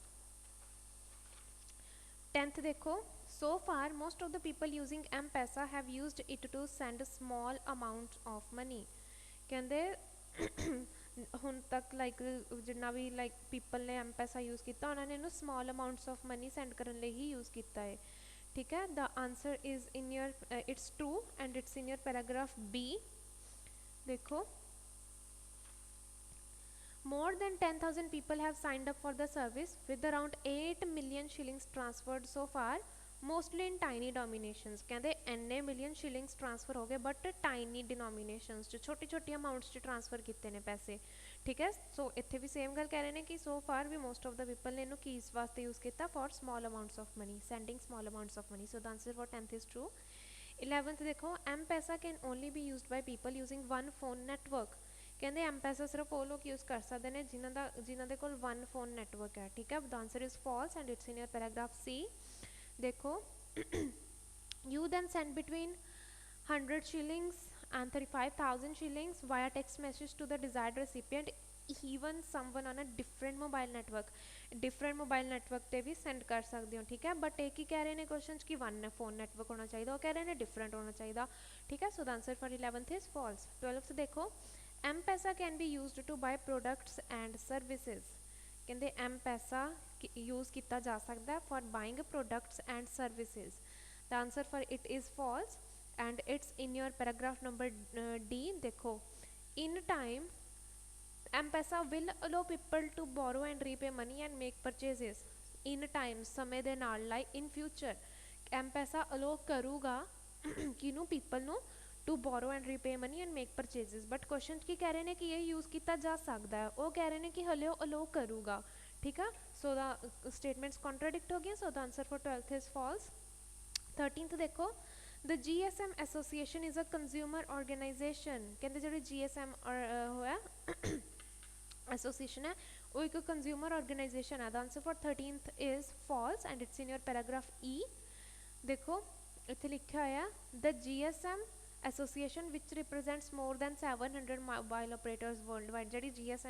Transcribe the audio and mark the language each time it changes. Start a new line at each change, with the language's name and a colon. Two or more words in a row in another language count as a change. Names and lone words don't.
English: 10th ਦੇਖੋ so far most of the people using M-Pesa have used it to send small amounts of money
Punjabi: ਕਹਿੰਦੇ ਹੁਣ ਤੱਕ
English: ਲਾਈਕ
Punjabi: ਜਿੰਨਾ ਵੀ
English: like people ਨੇ M-Pesa ਯੂਜ਼
Punjabi: ਕੀਤਾ ਉਹਨਾਂ ਨੇ ਇਹਨੂੰ
English: small amounts of money send
Punjabi: ਕਰਨ ਲਈ ਹੀ
English: ਯੂਜ਼
Punjabi: ਕੀਤਾ ਹੈ ਠੀਕ ਹੈ
English: the answer is in your it's true and it's in your paragraph B ਦੇਖੋ more than 10,000 people have signed up for the service with around 8 million shillings transferred so far mostly in tiny denominations
Punjabi: ਕਹਿੰਦੇ ਇੰਨੇ
English: million shillings transfer
Punjabi: ਹੋ ਗਏ
English: but tiny denominations
Punjabi: 'ਚ ਛੋਟੀ ਛੋਟੀ
English: ਅਮਾਊਂਟਸ
Punjabi: 'ਚ ਟ੍ਰਾਂਸਫਰ ਕੀਤੇ ਨੇ ਪੈਸੇ ਠੀਕ ਹੈ ਸੋ ਇੱਥੇ ਵੀ ਸੇਮ ਗੱਲ ਕਹਿ ਰਹੇ ਨੇ ਕਿ
English: so far
Punjabi: ਵੀ
English: most of the people
Punjabi: ਨੇ ਇਹਨੂੰ ਕੀਸ ਵਾਸਤੇ
English: ਯੂਜ਼ ਕੀਤਾ for small amounts of money sending small amounts of money so the answer for 10th is true 11th ਦੇਖੋ M-Pesa can only be used by people using one phone network
Punjabi: ਕਹਿੰਦੇ M-Pesa ਸਿਰਫ ਉਹ ਲੋਕ ਯੂਜ਼ ਕਰ ਸਕਦੇ ਨੇ ਜਿਨ੍ਹਾਂ ਦੇ ਕੋਲ
English: one phone network
Punjabi: ਹੈ ਠੀਕ ਹੈ
English: the answer is false and it's in your paragraph C ਦੇਖੋ you then send between 100 shillings and 35,000 shillings via text message to the desired recipient even someone on a different mobile
Punjabi: network ਤੇ ਵੀ send ਕਰ ਸਕਦੇ ਹੋ ਠੀਕ ਹੈ ਬਟ ਇਹ ਕੀ ਕਹਿ ਰਹੇ ਨੇ ਕੁਐਸਚਨ 'ਚ ਕਿ
English: one phone network
Punjabi: ਹੋਣਾ ਚਾਹੀਦਾ ਉਹ ਕਹਿ ਰਹੇ ਨੇ ਡਿਫਰੈਂਟ ਹੋਣਾ ਚਾਹੀਦਾ ਠੀਕ ਹੈ
English: so the answer for 11th is false 12th
Punjabi: ਦੇਖੋ
English: M-Pesa can be used to buy products and services
Punjabi: ਕਹਿੰਦੇ M-Pesa use ਕੀਤਾ ਜਾ ਸਕਦਾ
English: for buying products and services the answer for it is false and it's in your paragraph number D ਦੇਖੋ in time M-Pesa will allow people to borrow and repay money and make purchases in time
Punjabi: ਸਮੇਂ ਦੇ ਨਾਲ
English: like in future M-Pesa allow
Punjabi: ਕਰੂਗਾ ਕਿਹਨੂੰ
English: people ਨੂੰ to borrow and repay money and make purchases but question
Punjabi: ਕੀ ਕਹਿ ਰਹੇ ਨੇ ਕਿ ਇਹ ਯੂਜ਼ ਕੀਤਾ ਜਾ ਸਕਦਾ ਹੈ ਉਹ ਕਹਿ ਰਹੇ ਨੇ ਕਿ ਹਲੇ ਉਹ ਅਲੋ ਕਰੂਗਾ ਠੀਕ ਆ
English: so the statements contradict
Punjabi: ਹੋ ਗਈਆਂ
English: so the answer for 12th is false 13th ਦੇਖੋ the GSM association is a consumer organization
Punjabi: ਕਹਿੰਦੇ ਜਿਹੜੀ GSM ਹੋਇਆ
English: ਐਸੋਸੀਏਸ਼ਨ
Punjabi: ਹੈ ਉਹ ਇੱਕ
English: consumer organization ਹੈ the answer for 13th is false and it's in your paragraph E
Punjabi: ਦੇਖੋ ਇੱਥੇ ਲਿਖਿਆ ਹੋਇਆ
English: the GSM association ਵਿਚ represents more than 700 mobile operators world-wide ਜਿਹੜੀ GSM